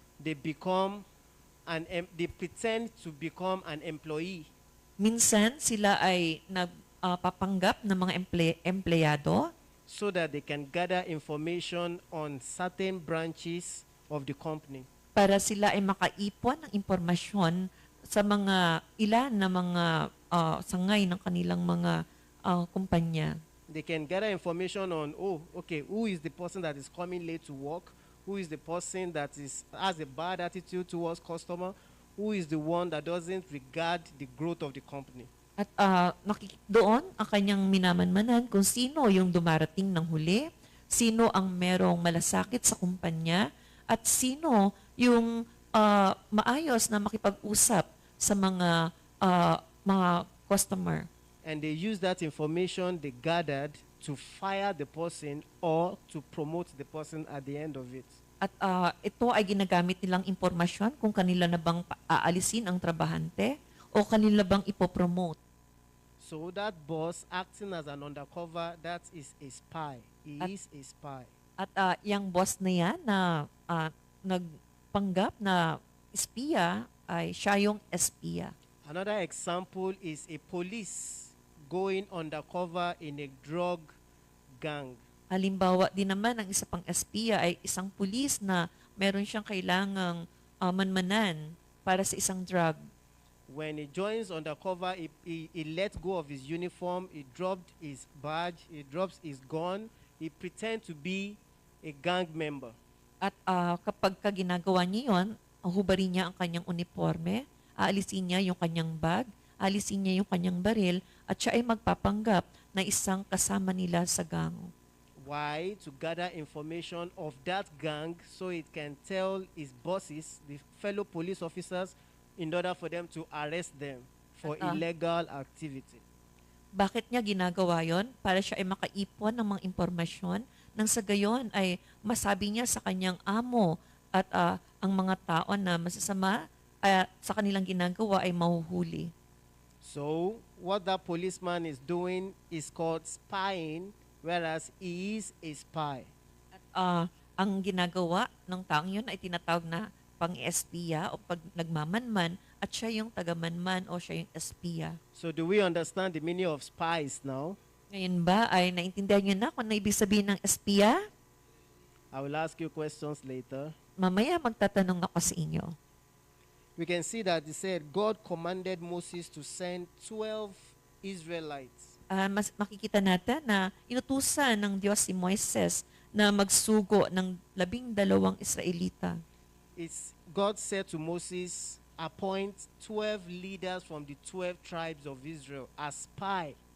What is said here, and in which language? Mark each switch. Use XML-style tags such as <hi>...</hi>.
<en>They pretend to become an employee.</en> <tl>Minsan sila ay nagpapanggap ng mga empleyado</tl> <en>So that they can gather information on certain branches of the company.</en> <tl>para sila ay makaipon ng impormasyon sa mga ilan na mga sangay ng kanilang mga kumpanya.</tl> <en>They can gather information on, who is the person that is coming late to work? Who is the person that has a bad attitude towards customer? Who is the one that doesn't regard the growth of the company?</en> <tl>At doon ang kanyang minamanmanan kung sino yung dumarating ng huli, sino ang merong malasakit sa kumpanya, at sino yung maayos na makipag-usap sa mga customer.</tl> <en>And they use that information they gathered to fire the person or to promote the person at the end of it.</en> <tl>At ito ay ginagamit nilang impormasyon kung kanila na bang aalisin ang trabahante o kanila bang ipopromote.</tl> <en>So that boss acting as an undercover, that is a spy. He is a spy.</en> <tl>At yung boss na yan na nagpanggap na espiya ay siya yung espiya.</tl> <en>Another example is a police going undercover in a drug gang.</en> <tl>Halimbawa din naman ang isa pang espiya ay isang pulis na meron siyang kailangang manmanan para sa isang drug.</tl> <en>When he joins undercover, he let go of his uniform, he dropped his badge, he drops his gun, he pretend to be a gang member.</en> <tl>At kapag ginagawa niya yun, hubarin niya ang kanyang uniforme, aalisin niya yung kanyang bag, aalisin niya yung kanyang baril, at siya ay magpapanggap na isang kasama nila sa gang.</tl> <en>Why? To gather information of that gang so it can tell his bosses, the fellow police officers, in order for them to arrest them for illegal activity.</en> <tl>Bakit niya ginagawa yon? Para siya ay makaipon ng mga impormasyon nang sa gayon ay masabi niya sa kanyang amo at ang mga tao na masasama sa kanilang ginagawa ay mahuhuli.</tl> <en>So, what that policeman is doing is called spying, whereas he is a spy.</en> <tl>At ang ginagawa ng taong yun ay tinatawag na pang-espiya o pag nagmamanman at siya yung tagamanman o siya yung espiya.</tl> <en>So, do we understand the meaning of spies now?</en> <tl>Ngayon ba ay naintindihan niyo na kung ano ibig sabihin ng espiya?</tl> <en>I will ask you questions later.</en> <tl>Mamaya magtatanong ako sa inyo.</tl> <en>We can see that he said God commanded Moses to send 12 Israelites.</en> <tl>Makikita natin na inutusan ng Diyos si Moises na magsugo ng 12 Israelita.</tl> <en>God said to Moses, appoint 12 leaders from the 12 tribes of Israel as spy.</en>